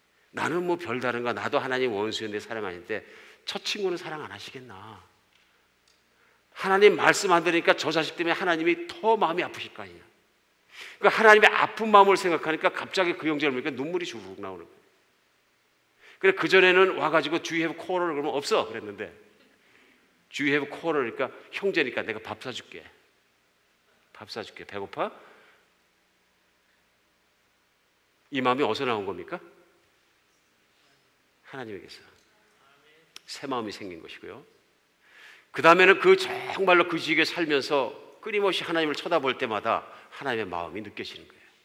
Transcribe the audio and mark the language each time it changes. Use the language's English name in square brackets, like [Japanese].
[Korean] 나는 뭐 별다른가, 나도 하나님 원수인데 사람 아닌데 저 친구는 사랑 안 하시겠나. 하나님 말씀 안 들으니까 저 자식 때문에 하나님이 더 마음이 아프실 거 아니냐. 그러니까 하나님의 아픈 마음을 생각하니까 갑자기 그 형제를 보니까 눈물이 주룩 나오는 거예요. 그래, 그전에는 와가지고 [English] Do you have quarrel? [Korean] 그러면 없어 그랬는데 [English] Do you have quarrel? [Korean] 그러니까 형제니까 내가 밥 사줄게. 밥 사줄게. 배고파? 이 마음이 어디서 나온 겁니까? 하나님에게서 새 마음이 생긴 것이고요. 그 다음에는 그 정말로 그 지역에 살면서 끊임없이 하나님을 쳐다볼 때마다 하나님의 마음이 느껴지는 거예요.